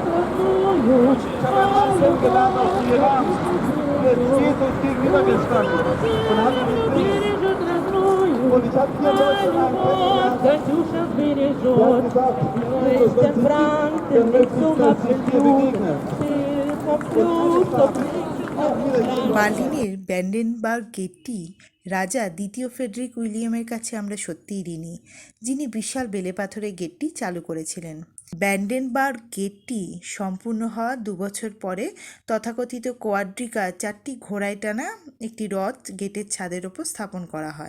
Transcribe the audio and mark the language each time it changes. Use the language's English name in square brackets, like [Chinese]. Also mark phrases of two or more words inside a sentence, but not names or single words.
[German] Ich habe einen Mann kennengelernt aus dem Iran. Der ist Jesus gegenüber gestanden und hat ihn gegrüßt. Und ich habe hier Leute kennengelernt, der hat gesagt, Jesus, wenn Sie dann möchte ich, dass ich dir begegne. [Bangla] বার্লিনের ব্র্যান্ডেনবার্গ গেটটি রাজা দ্বিতীয় ফ্রেডরিক উইলিয়ামের কাছে আমরা সত্যিই ঋণী, যিনি বিশাল বেলেপাথরের গেটটি চালু করেছিলেন। ব্র্যান্ডেনবার্গ গেটটি সম্পূর্ণ হওয়া 2 বছর পরে তথাকথিত কোয়াড্রিকা 4টি ঘোড়ায় টানা একটি রথ গেটের ছাদের ওপর স্থাপন করা হয়।